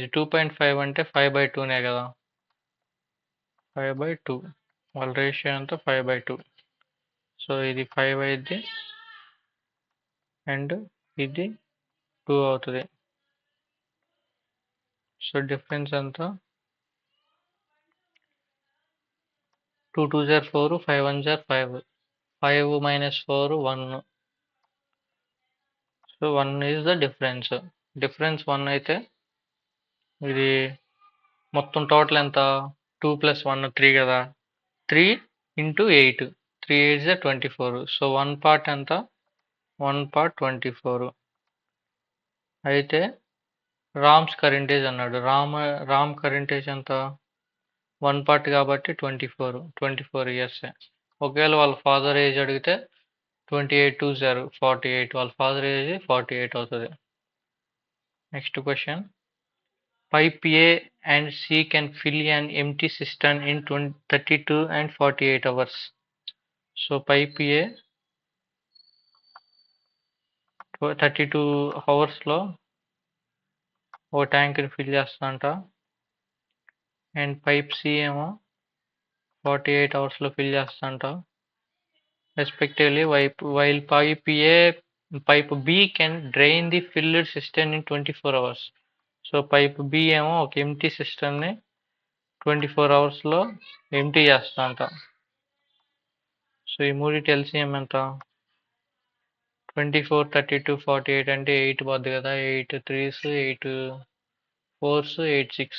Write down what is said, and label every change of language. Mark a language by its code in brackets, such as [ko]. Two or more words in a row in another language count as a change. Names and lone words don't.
[te] 2.5 అంటే 5/2నే కదా. 5/2. వాళ్ళ రేషియో ఎంత? 5/2. సో ఇది 5 అయింది అండ్ ఇది 2 అవుతుంది. సో డిఫరెన్స్ ఎంత? [en] 2 2s are 4, 5 1s are 5. [te] 5 - 4 1. [en] so 1 is the difference. [te] డిఫరెన్స్ 1 అయితే ఇది మొత్తం టోటల్ ఎంత? 2 + 1 3 కదా. 3 × 8. [en] 3 8s are 24. [te] సో 1 part ఎంత? 1 part 24. అయితే [en] Ram's current age [te] అన్నాడు. రామ్ [en] current age [te] ఎంత? 1 part కాబట్టి 24 years. ఒకవేళ వాళ్ళ [en] father age [te] అడిగితే [en] 28 2s are 48. [te] వాళ్ళ [en] father age [te] 48 అవుతుంది. [en] next question, pipe A and C can fill an empty cistern in 32 and 48 hours. [te] సో pipe A 32 hours ఓ ట్యాంక్ని ఫిల్ చేస్తుందంట. అండ్ పైప్ సి ఏమో 48 hours ఫిల్ చేస్తుందంట రెస్పెక్టివ్లీ. [en] while pipe B can drain the filled cistern in 24 hours. [te] సో పైప్ బి ఏమో ఒక [en] empty cistern [te] 24 hours ఎంటీ చేస్తుందంట. సో ఈ మూడింటి ఎల్సిఎం ఎంత? 24, 32, 48 అంటే 8 పోద్ది కదా. 8 3s, 8 4s, 8 6.